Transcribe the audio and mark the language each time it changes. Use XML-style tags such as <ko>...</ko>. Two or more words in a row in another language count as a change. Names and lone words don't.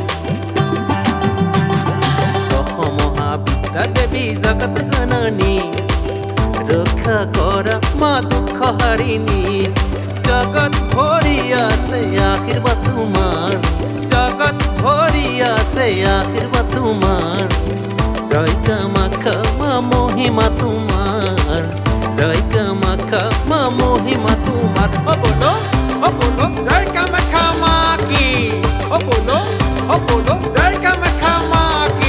<as>মহাবিদ্যা দেৱী জগত জননী ৰক্ষা কৰা মা দুখ হাৰিণী জগত ভৰি আছে আশীৰ্বাদ তোমাৰ জগত ভৰি আছে আশীৰ্বাদ তোমাৰ জয় কামাখ্যা মা মহিমা তোমাৰ জয় কামাখ্যা মা মহিমা তোমাৰ</as> <hi>ओ बोलो, जय कामाख्या माँ की. ओ बोलो, जय कामाख्या माँ की.</hi>